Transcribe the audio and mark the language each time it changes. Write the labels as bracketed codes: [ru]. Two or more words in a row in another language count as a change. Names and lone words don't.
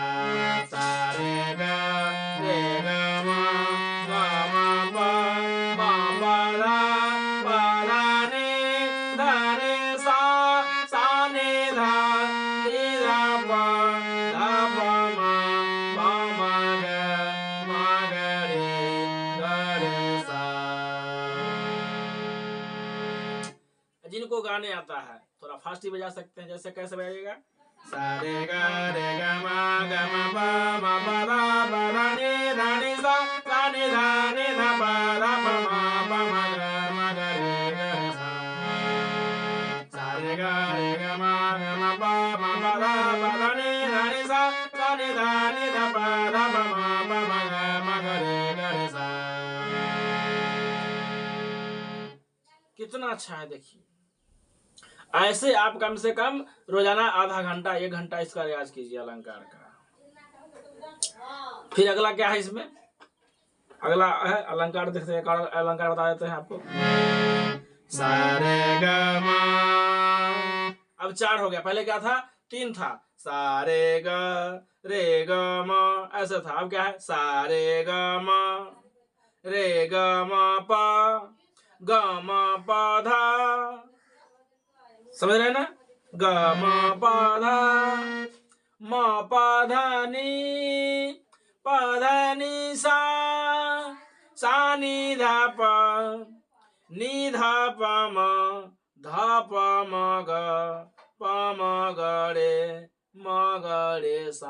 [hi] सा रे ग म प धा नि सा नि ध प म ग रे सा। जिनको गाने आता है थोड़ा फास्ट ही बजा सकते हैं। जैसे कैसे बजाइएगा? सा रे ग म प धा नि सा नि ध प म ग रे सा। सा रे ग म प धा नि सा नि ध प म ग रे सा। कितना अच्छा है देखिए। ऐसे आप कम से कम रोजाना आधा घंटा 1 घंटा इसका रियाज कीजिए अलंकार का। फिर अगला क्या है इसमें? अगला है अलंकार, देखते हैं अलंकार बता देते हैं आपको। सा रे ग म, अब 4 हो गया, पहले क्या था? 3 था। सा रे ग म ऐसा था। अब क्या है? सा रे ग म प धा। समझ रहे हैं ना? ग म प धा नि सा नि ध प म ग रे सा।